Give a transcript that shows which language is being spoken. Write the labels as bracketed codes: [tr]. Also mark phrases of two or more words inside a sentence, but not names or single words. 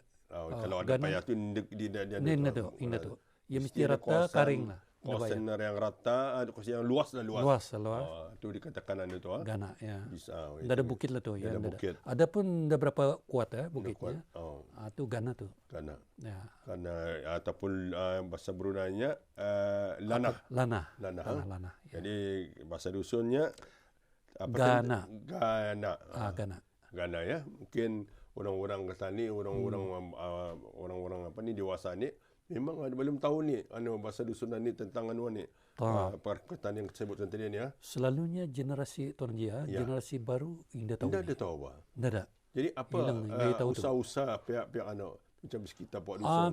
[ms] Kalau ada payah tu dia Indah tu. Ya mesti rata karing lah. Kawasan yang rata, kawasan yang luas lah luas. Luas. Itu dikatakan tu. Gana ya. Bisa. Ada bukit lah tu. Ada bukit. Ada pun ada berapa kuat ya bukitnya. Itu gana tu. Gana. Ya. Gana ataupun bahasa Brunei-nya lanah. Lanah. Lanah. Jadi bahasa dusunnya apa Gana. Gana. Gana. Gana ya. Mungkin orang-orang petani, orang-orang apa ni dewasa ni memang belum tahu ni bahasa dusunan ni tentang ni. Perkataan yang saya sebutkan tadi ni ya. Selalunya generasi tuan dia, generasi baru tidak tahu. Tidak ada tahu apa. Tidak ada. Jadi apa usaha-usaha pihak macam kita buat dusun.